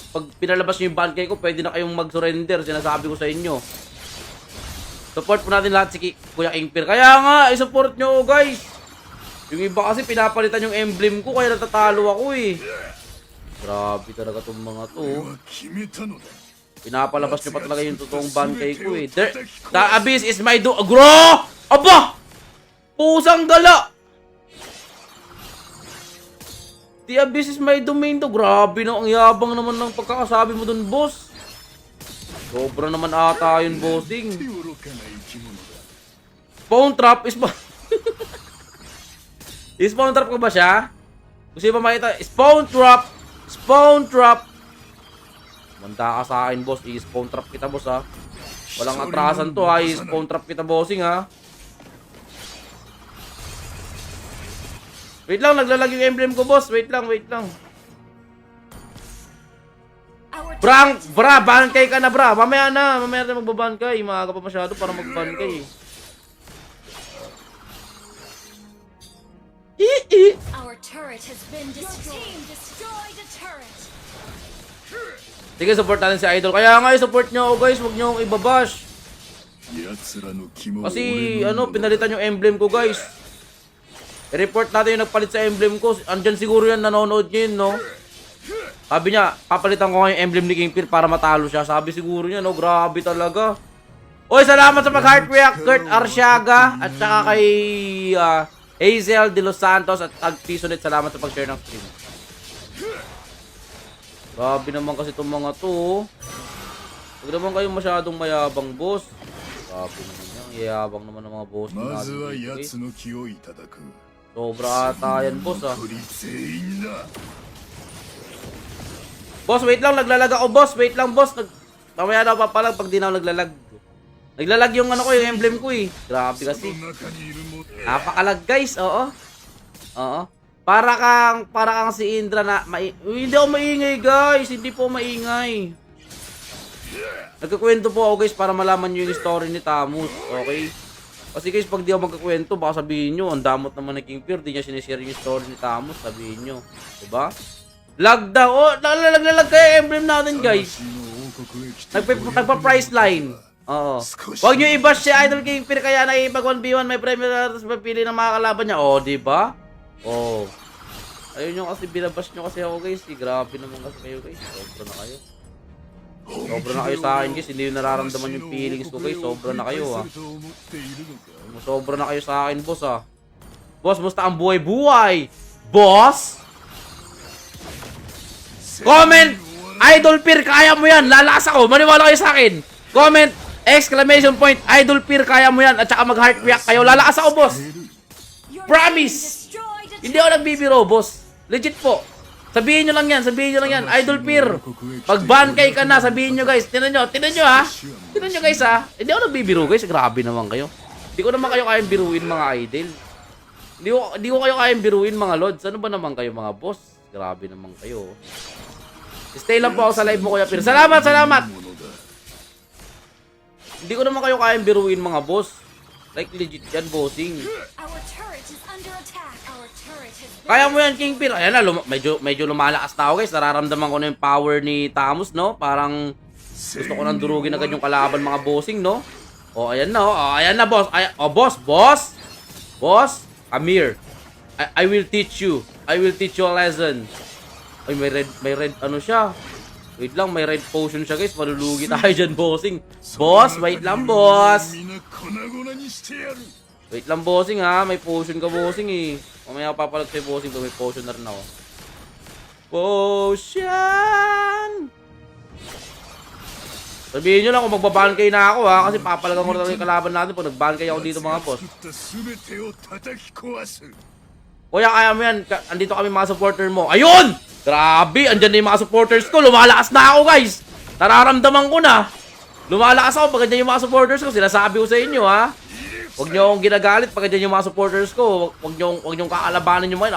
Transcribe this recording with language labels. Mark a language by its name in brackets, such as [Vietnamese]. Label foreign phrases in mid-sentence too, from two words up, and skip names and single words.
[Filipino] Pag pinalabas niyo yung bankay ko, pwede na kayong mag-surrender. Sinasabi ko sa inyo. Support po natin lahat si Kuya Kingpir. Kaya nga, i-support nyo, guys. Yung iba kasi pinapalitan yung emblem ko, kaya natatalo ako, eh. Grabe talaga tong mga to. [Japanese] 俺は決めたのだ。 [Filipino] Pinapalabas nyo pa talaga yung totoong bankay ko eh. [English] The Abyss is my Agro! Aba! [Filipino] Pusang gala! [English] The Abyss is my domain to. [Filipino] Grabe no, ang yabang naman ng pagkakasabi mo dun, boss. Sobra naman ata yun, bossing. [Japanese] 愚かな生き物だ。 [English] Spawn trap is [Filipino] ba? [English] Spawn trap [Filipino] ko ba siya? Gusto ba makita? [English] Spawn trap! Spawn trap! [Filipino] Manda ka sa akin, boss. I- [English] spawn trap [Filipino] kita, boss, ha. Walang atrasan to, ha. I- [English] spawn trap [Filipino] kita, bossing, ha. Wait lang, naglalag yung emblem ko, boss. Wait lang, wait lang. Bra, bankay ka na, bra. Mamaya na magbabankay. Maaga pa masyado para magbankay. [English] Our turret has been destroyed. Your team destroyed a turret. [Filipino] Sige, support natin si Idol. Kaya nga, support nyo ako, guys. Huwag nyo akong ibabash. [Japanese] 奴らの肝は [Filipino] Kasi, [Japanese] 俺の [Filipino] pinalitan yung emblem ko, guys. I-report natin yung nagpalit sa emblem ko. Andyan siguro yan, nanonood nyo yun, no? Sabi niya, papalitan ko nga yung emblem ni Kingpin para matalo siya. Sabi siguro niya, no? Grabe talaga. Oy, salamat sa mag- [English] heart react, [Filipino] Kurt Arsiaga. At saka kay Hazel De Los Santos at Tag Pisonet. Salamat sa pag-share ng stream. Grabe naman kasi itong mga to. Huwag naman kayong masyadong mayabang, boss. Grabe naman yan. Yayabang naman ng mga boss [Japanese] まずは [Filipino] natin. [Japanese] 奴の気をいただく。 [Filipino] Sobra ata yan, boss, ah. [Japanese] 残り全員だ。 [Filipino] Boss, wait lang. Naglalag ako, boss. Wait lang, boss. Mamaya na papalag pag di na ako naglalag. Naglalag yung ano ko, yung emblem ko, eh. Grabe [Japanese] そ [Filipino] kasi. [Japanese] の中にいるも [Filipino] Napakalag, guys. Oo. Oo. Para kang si Indra na hindi ako maingay, guys. Hindi po maingay. Nagkukwento po ako, guys, para malaman niyo yung story ni Tamus. Okay? Kasi, guys, pag di ako magkukwento, baka sabihin niyo, ang damot naman ni King Fear, di niya sinishare yung story ni Tamus, sabihin niyo. Diba? Lag daw. Oh, naglalag kayo emblem natin, guys. [Japanese] 私の王国へ来て [Filipino] Nagpa- [English] price line. [Filipino] Oo. Huwag nyo i-bash si Idol King Fear, kaya naipag 1v1 may premium na mapili ng mga kalaban niya. Oh, diba? Oh. Ayun nyo kasi, binabash nyo kasi ako, guys. Grabe naman kasi kayo, guys. Sobra na kayo. Sobra na kayo sa akin, guys. Hindi nyo nararamdaman yung feelings ko, guys. Sobra na kayo, ha. Sobra na kayo sa akin, boss, ha. Boss, musta ang buhay-buhay? Boss? Comment! Idol Peer, kaya mo yan. Lalakas ako. Maniwala kayo sa akin. Comment! [English] Exclamation point. [Filipino] Idol Peer, kaya mo yan. At saka mag- [English] heart react [Filipino] kayo. Lalakas ako, boss. [English] Your Promise! team destroyed a [Filipino] Hindi ako nagbibiro, boss. Legit po. Sabihin nyo lang yan. Sabihin nyo lang yan. Idol Peer. Pag bankay ka na, sabihin nyo, guys. Tinan nyo, ha. Tinan nyo, guys, ha. Hindi ako nagbibiro, guys. Grabe naman kayo. Hindi ko naman kayo kayang biruin, mga idol. Hindi ko kayo kayang biruin, mga lods. Ano ba naman kayo, mga boss? Grabe naman kayo. Stay lang po ako sa live mo, Kuya Peer. Salamat, salamat. Hindi ko naman kayo kayang biruin, mga boss. Like, legit yan, bossing. [English] Our turret is under attack. Our turret has been [Filipino] Kaya mo yan, King Peer. Ayan na, medyo lumalakas na ako, guys. Nararamdaman ko na yung power ni Tamus, no? Parang gusto ko nang durugin agad yung kalaban, mga bossing, no? O, ayan na, oh. Ayan na, boss. Boss, Amir. [English] I will teach you. I will teach you a lesson. [Filipino] Ay, may red, ano siya? Wait lang, may [English] red potion [Filipino] siya, guys. Malulugi tayo dyan, bossing. Boss, wait lang, boss. [Japanese] みんな粉々にしてやる。 [Filipino] Wait lang, bossing, ha. May potion ka, bossing, eh. Mamaya papalag sa'yo, bossing. May potion na rin ako. Potion! Sabihin nyo lang kung magbabankay na ako, ha. Kasi papalagan ko na talaga yung kalaban natin pag nagbankay ako dito, mga boss. [Japanese] 作った全てを叩き壊す。 [Filipino] Kuya, kaya mo yan. Andito kami mga supporter mo. Ayun! Grabe! Andyan na yung mga supporters ko. Lumalakas na ako, guys. Nararamdaman ko na. Lumalakas ako pag andyan yung mga supporters ko. Sinasabi ko sa inyo, ha. Huwag nyo akong ginagalit pag andyan yung mga supporters ko. Huwag nyo kakalabanan yung mga.